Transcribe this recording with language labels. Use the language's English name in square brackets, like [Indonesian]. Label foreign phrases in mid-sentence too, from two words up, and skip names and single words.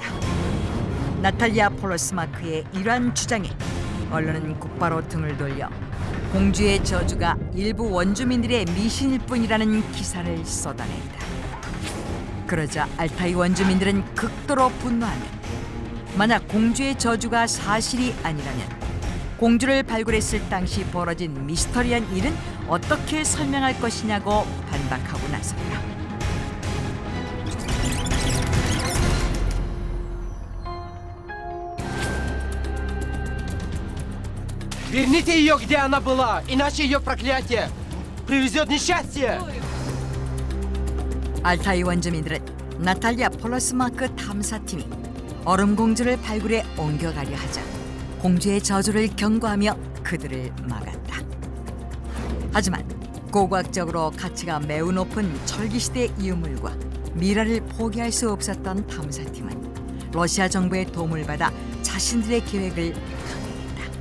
[Korean] 나탈리아 폴러스마크의 이러한 주장에 언론은 곧바로 등을 돌려 공주의 저주가 일부 원주민들의 미신일 뿐이라는 기사를 쏟아냈다. 그러자 알타이 원주민들은 극도로 분노하며, 만약 공주의 저주가 사실이 아니라면 공주를 발굴했을 당시 벌어진 미스터리한 일은 어떻게 설명할 것이냐고 반박하고 나섰다. [Russian] Верните ее, где она была, иначе ее проклятие привезет несчастье! [Korean] 알타이 원주민들은 나탈리아 폴러스마크 탐사팀이 얼음공주를 발굴해 옮겨가려 하자 공주의 저주를 경고하며 그들을 막았다. 하지만 고고학적으로 가치가 매우 높은 철기시대 유물과 미라를 포기할 수 없었던 탐사팀은 러시아 정부의 도움을 받아 자신들의 계획을 강행했다.